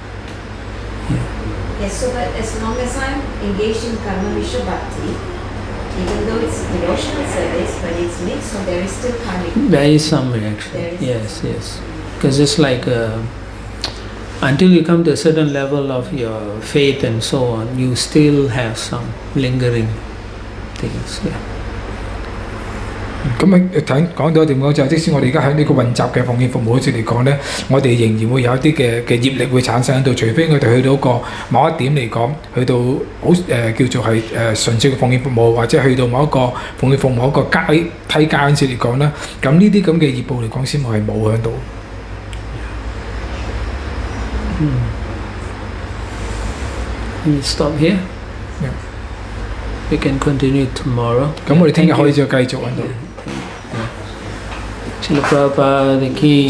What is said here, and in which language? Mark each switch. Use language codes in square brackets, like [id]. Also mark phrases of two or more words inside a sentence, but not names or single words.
[en] Yes, so but as long as I'm engaged in karma Vishwa Bhakti, even though it's devotional service, but it's mixed, so there is still karmic. There is some reaction. There is Yes. Because it's like until you come to a certain level of your faith and so on, you still have some lingering things. Yeah. [yue] 咁講到一點講就係，即使我哋而家喺呢個混雜嘅奉獻服務好似嚟講咧，我哋仍然會有一啲嘅業力會產生喺度，除非我哋去到一個某一點嚟講，去到好叫做係純粹嘅奉獻服務，或者去到某一個奉獻服務一個梯階嗰陣時嚟講咧，咁呢啲咁嘅業報嚟講先係冇喺度。 [en] We stop here. Yeah. We can continue tomorrow. [yue] 咁我哋聽日可以再繼續喺度。 [hi] Srila Prabhupada ki